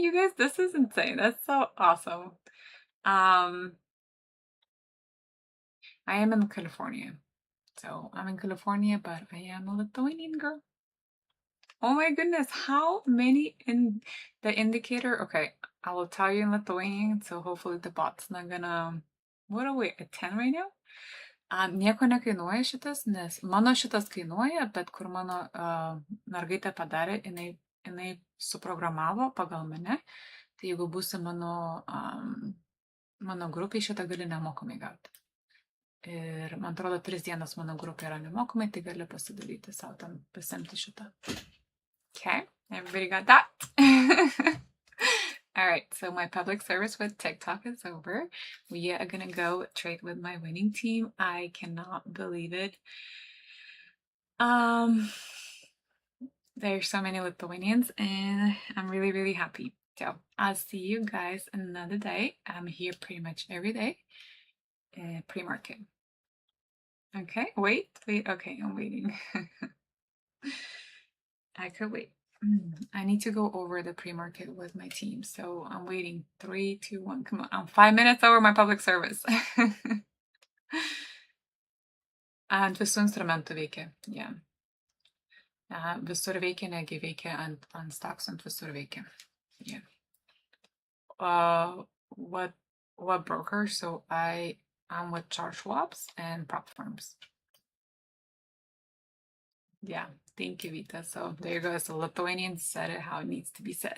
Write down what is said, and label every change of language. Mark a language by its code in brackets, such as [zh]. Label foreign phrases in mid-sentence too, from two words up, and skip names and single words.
[en] You guys, this is insane. That's so awesome. I am in California. So I'm in California, but I am a Lithuanian girl. Oh my goodness, how many in the indicator? Okay, I will tell you in Lithuanian, so hopefully the bot's not gonna... What are we, at 10 right now? [lt] Nieko nekainuoja šitas, nes mano šitas kainuoja, bet kur mano mergaitė padarė, jinai suprogramavo pagal mane. Tai jeigu būsi mano grupiai, šitą gali nemokamai gauti. Ir man atrodo, 3 dienas mano grupė yra nemokamai, tai gali pasidaryti savo ten, pasimti šitą. [en] Okay, everybody got that? All right, so my public service with TikTok is over. We are gonna go trade with my winning team. I cannot believe it. There's so many Lithuanians and I'm really, really happy. So I'll see you guys another day. I'm here pretty much every day. Pre-market. Okay, wait, okay, I'm waiting. I could wait. I need to go over the pre-market with my team. So I'm waiting. 3, 2, 1. Come on. I'm 5 minutes over my public service. [lt] Ant visų instrumentų veikia. [en] Yeah. [lt] Visur veikia, negi veikia ant stocks, ant visur veikia. [en] Yeah. What broker? So I'm with charge swaps and prop firms. Yeah, thank you, Vita. So there you go. So Lithuanian said it how it needs to be said.